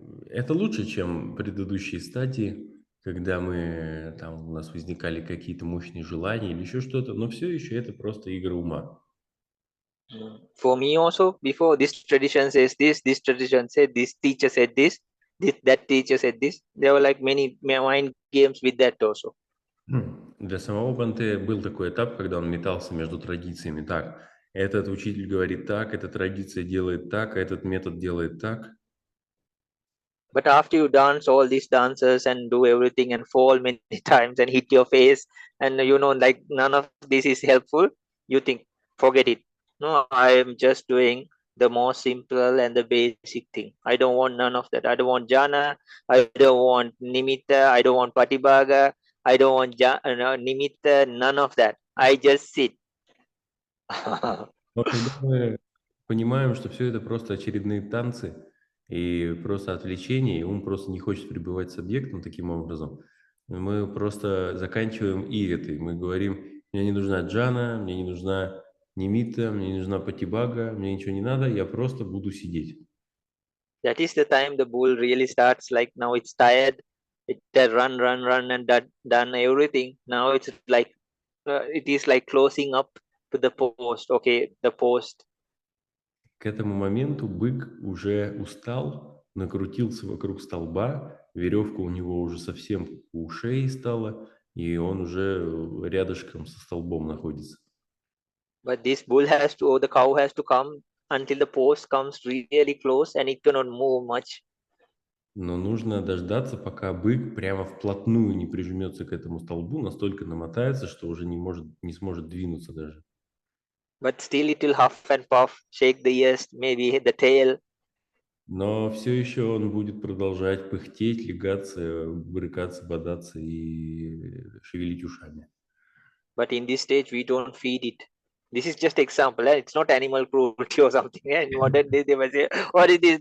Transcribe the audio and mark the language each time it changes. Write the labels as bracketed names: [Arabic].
[Russian] Это лучше, чем предыдущие стадии, когда мы, там, у нас возникали какие-то мощные желания или еще что-то, но все еще это просто игры ума. [English] For me also, before this tradition says this tradition said this, teacher said this, that teacher said this. There were like many mind games with that also. [Russian] Для самого Бханте был такой этап, когда он метался между традициями. Так, этот учитель говорит так, эта традиция делает так, а этот метод делает так. [English] But after you dance all these dances and do everything and fall many times and hit your face and like none of this is helpful, you think, forget it. No, I am just doing the most simple and the basic thing. I don't want none of that. I don't want jhana. I don't want nimitta. I don't want patibhaga. I don't want nimitta. None of that. I just sit. [Russian] Но когда мы понимаем, что все это просто очередные танцы и просто отвлечение, и ум просто не хочет пребывать с объектом таким образом, мы просто заканчиваем и это. Мы говорим, мне не нужна джана, мне не нужна нимита, мне не нужна патибага, мне ничего не надо, я просто буду сидеть. [English] That is the time the bull really starts, like now it's tired, it has run and done everything. Now it's like, it is like closing up to the post. Okay, the post. [Russian] К этому моменту бык уже устал, накрутился вокруг столба, веревка у него уже совсем у шеи стала, и он уже рядышком со столбом находится. [English] But this bull has to, or the cow has to come until the post comes really close and it cannot move much. [Russian] Но нужно дождаться, пока бык прямо вплотную не прижмется к этому столбу, настолько намотается, что уже не сможет двинуться даже. [English] But still it will huff and puff, shake the ears, maybe the tail. [Russian] Но все еще он будет продолжать пыхтеть, лягаться, брыкаться, бодаться и шевелить ушами. [English] But in this stage, we don't feed it. This is just example. It's not animal cruelty or something. In modern day, they might say, what is this?